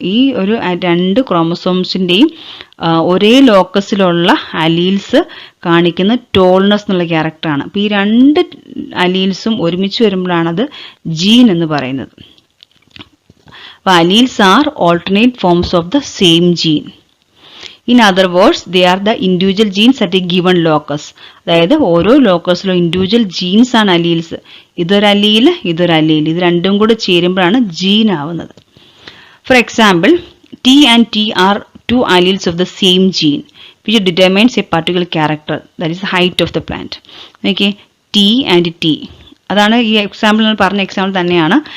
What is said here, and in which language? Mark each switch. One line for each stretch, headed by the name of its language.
Malayalam: ഈ ഒരു 2 ക്രോമസോംസിന്റെയും ഒരേ ലോക്കസിലുള്ള അലീൽസ് കാണിക്കുന്ന ടോൾനെസ് എന്നുള്ള ക്യാരക്ടറാണ്. അപ്പൊ ഈ 2 അലീൽസും ഒരുമിച്ച് വരുമ്പോഴാണ് അത് ജീൻ എന്ന് പറയുന്നത്. അപ്പൊ
English: Alleles are alternate forms of the same gene. In other words, they are the individual genes at a given locus.
Malayalam: അതായത് ഓരോ ലോക്കസിലും ഇൻഡിവിജ്വൽ ജീൻസ് ആണ് അലീൽസ്. ഇതൊരു അലീൽ, ഇത് രണ്ടും കൂടെ ചേരുമ്പോഴാണ് ജീൻ ആവുന്നത്.
English: For example, T and T are 2 alleles of the same gene which determines a particular character, that is the height of the plant. Okay, T and T.
Malayalam: അതാണ് ഈ example പറഞ്ഞ example തന്നെയാണ്.